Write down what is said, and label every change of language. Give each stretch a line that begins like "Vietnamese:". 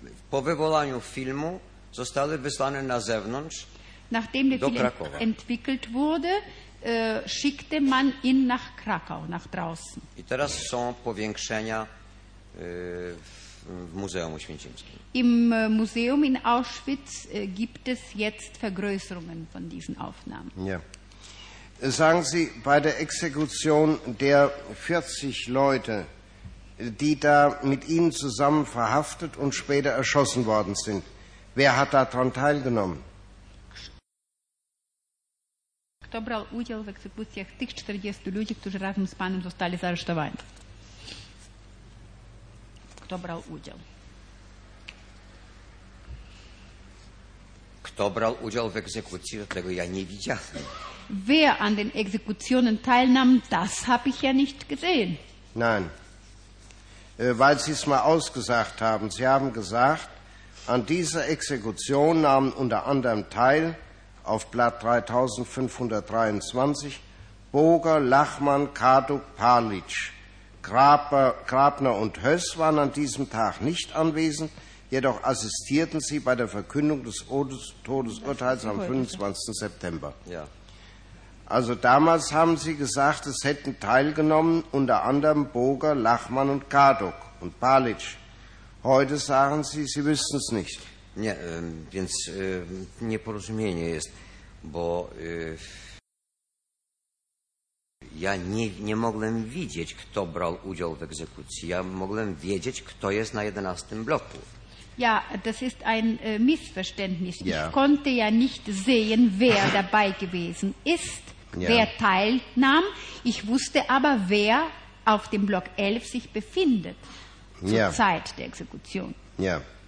Polish: Po wywołaniu filmu zostały wysłane na zewnątrz.
German: Nachdem der Film entwickelt wurde, schickte man ihn nach Krakau, nach draußen.
Polish: I teraz są powiększenia w Muzeum Oświęcimskim.
German: Im Museum in Auschwitz gibt es jetzt Vergrößerungen von diesen Aufnahmen. Ja. Sagen Sie, bei der Exekution der 40 Leute, die da mit Ihnen zusammen verhaftet und später erschossen worden sind, wer hat daran teilgenommen?
Polish: Kto brał udział w egzekucjach tych 40 ludzi, którzy razem z panem zostali zaresztowani? Kto brał udział? Kto brał udział w egzekucji, tego ja nie widziałem.
German: Wer an den Exekutionen teilnahm, das habe ich ja nicht gesehen. Nein, weil Sie es mal ausgesagt haben. Sie haben gesagt, an dieser Exekution nahmen unter anderem teil auf Blatt 3523, Boger, Lachmann, Kaduk, Palic, Grabner und Höss waren an diesem Tag nicht anwesend, jedoch assistierten sie bei der Verkündung des Todesurteils am 25. September. Ja. Also damals haben Sie gesagt, es hätten teilgenommen unter anderem Boger, Lachmann und Kaduk und Palic. Heute sagen Sie, Sie wüssten es nicht.
Polish: Nie, więc nieporozumienie jest, bo ja nie mogłem widzieć, kto brał udział w egzekucji. Ja mogłem wiedzieć, kto jest na 11. bloku.
German: Ja, das ist ein Missverständnis. Ja. Ich konnte ja nicht sehen, wer dabei gewesen ist, ja, wer teilnahm. Ich wusste aber, wer auf dem Block 11 sich befindet zur, ja, Zeit der Exekution. Ja.